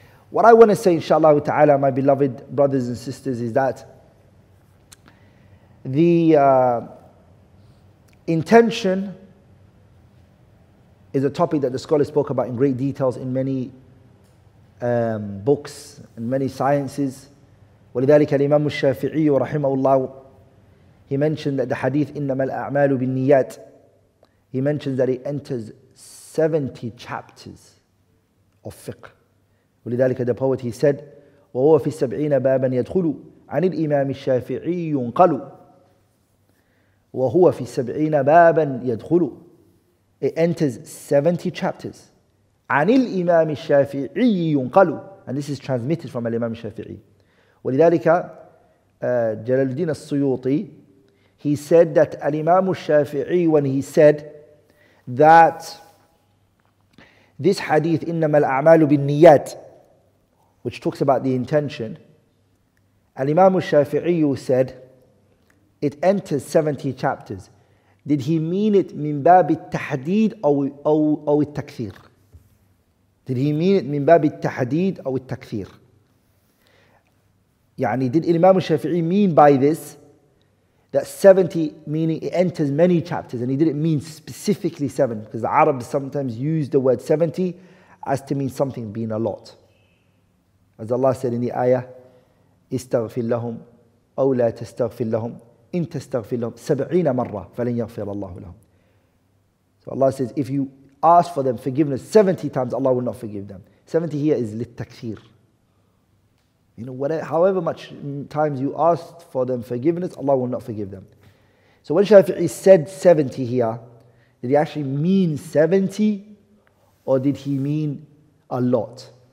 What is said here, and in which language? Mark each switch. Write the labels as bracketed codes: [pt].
[en] What I want to say, inshallah ta'ala, my beloved brothers and sisters, is that the intention is a topic that the scholars spoke about in great details in many books and many sciences. [ar] ولذلك الإمام الشافعي رحمه الله, [en] he mentioned that the hadith [ar] إنما الأعمال بالنيات, [en] he mentions that it enters 70 chapters of fiqh. [ar] ولذلك [en] the poet he said [ar] وهو في 70 بابا يدخل عن الإمام الشافعي ينقل وهو في 70 بابا يدخل. [en] It enters 70 chapters. [ar] عن الإمام الشافعي ينقل, [en] and this is transmitted from [ar] الإمام الشافعي. ولذلك جلال الدين السيوطي, [en] he said that الإمام الشافعي, when he said that this hadith [ar] إنما الأعمال بالنيات, [en] which talks about the intention, الإمام الشافعي said it enters 70 chapters. Did he mean it [ar] من باب التحديد أو التكثير? [en] Did he mean it [ar] من باب التحديد أو التكثير? [en] يعني did Imam al-Shafi'i mean by this that 70 meaning it enters many chapters, and he didn't mean specifically 7, because the Arabs sometimes use the word 70 as to mean something being a lot. As Allah said in the ayah, [ar] استغفر لهم أو لا تستغفر لهم إن تستغفر لهم 70 مرة فلن يغفر الله لهم. [en] So Allah says, if you ask for them forgiveness 70 times, Allah will not forgive them. 70 here is للتكثير. You know, whatever, however much times you ask for them forgiveness, Allah will not forgive them. So when Shafi'i said 70 here, did he actually mean 70, or did he mean a lot?